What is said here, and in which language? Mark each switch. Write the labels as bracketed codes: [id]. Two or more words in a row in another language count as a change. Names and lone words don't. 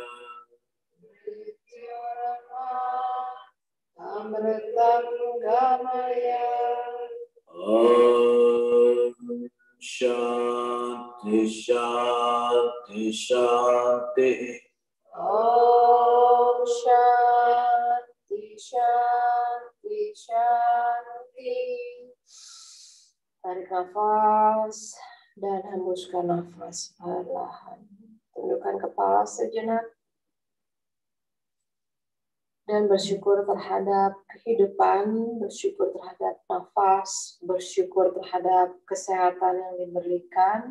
[sa] Mrityurma Amritangamaya. Shanti, shanti, shanti. Om Shanti, Shanti, Shanti. [id] Tarik nafas dan hembuskan nafas perlahan. Tundukkan kepala sejenak dan bersyukur terhadap kehidupan, bersyukur terhadap nafas, bersyukur terhadap kesehatan yang diberikan.